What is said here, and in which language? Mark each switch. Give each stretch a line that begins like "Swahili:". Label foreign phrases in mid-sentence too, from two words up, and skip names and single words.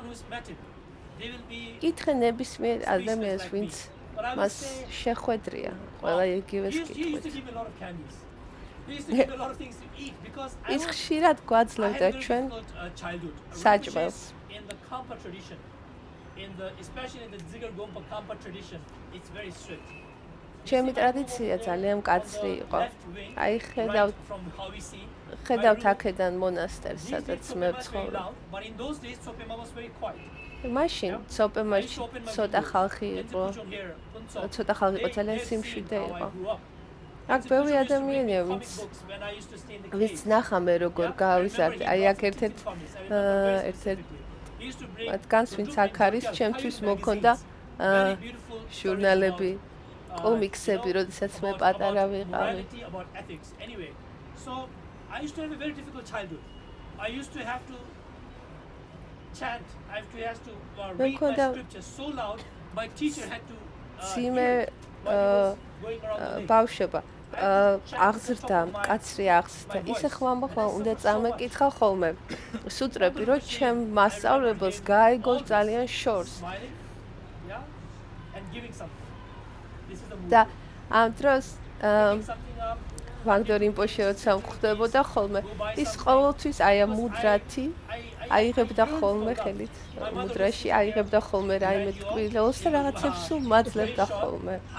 Georgian: კითხე ნებისმიერ ადამიანს, ვინც მას შეხვედრია, ყველა იგივეს კითხვით. ის ხშირად გვაძლევდა ჩვენ საჭმელს.
English: especially in the Zigar Gompa Kampa tradition, it's very strict.
Georgian: ჩემი ტრადიცია ძალიან მკაცრი იყო. აი ხედავთ აქედან მონასტერს, სადაც მე ვცხოვრობ.
English: But in those days, Tsopema was very quiet.
Georgian: მაშინ ცოპემაში ცოტა ხალხი იყო. ცოტა ხალხი იყო, ძალიან სიმშვიდე იყო. აქ ბევრი ადამიანია, ვინც ნახა მე როგორ გავიზარდე. აი აქ ერთ-ერთ მათგანს, ვინც აქ არის, ჩემთვის მოქონდა ჟურნალები, კომიქსები, როდესაც მე პატარა ვიყავი.
English: So I used to have a very difficult childhood. I used to have to chant. I have to read my scriptures so loud. My teacher had to
Georgian: ბავშვობა აღზრდა, მკაცრი აღზრდა. ისე ხვალ უნდა წამეკითხა ხოლმე სუტრები, რომ ჩემ მასწავლებელს გაიგოს ძალიან შორს. და ამ დროს ვანგდო რინპოჩე როცა მხვდებოდა ხოლმე, ის ყოველთვის აი ამ მუდრათი აიღებდა ხოლმე ხელით, მუდრაში აიღებდა ხოლმე რაიმე ტკბილეულს და რაღაცებს სულ მაძლევდა ხოლმე.